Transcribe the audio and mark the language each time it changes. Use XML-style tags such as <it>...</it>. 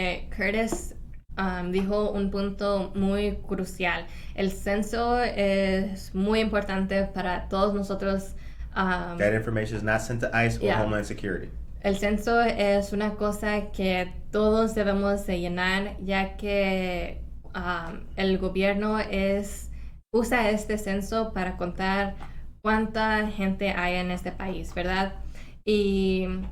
<es>Curtis dijo un punto muy crucial. El censo es muy importante para todos nosotros.</es> <en>That information is not sent to ICE or Homeland Security.</en> <es>El censo es una cosa que todos debemos de llenar, ya que el gobierno usa este censo para contar cuánta gente hay en este país, ¿verdad? Y</es>